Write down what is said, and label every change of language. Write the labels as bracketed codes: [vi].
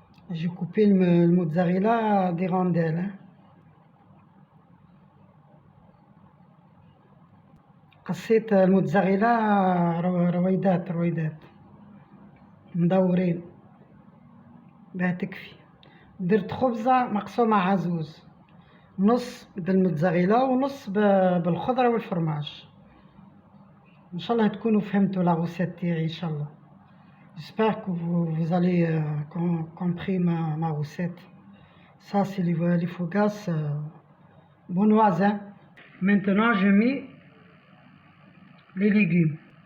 [fr] J'ai coupé le mozzarella des rondelles. Hein. [ar] قصيت الموتزاريلا رويدات مدورين باه تكفي. درت خبزة مقسومة عزوز، نص بالموتزاريلا ونص بالخضرة والفرماج. ان شاء الله تكونوا فهمتوا لا غوسيت تاعي ان شاء الله. [fr] J'espère que vous allez compris ma recette. Ça c'est les fougasses bonnoises. Hein. Maintenant je mets les légumes.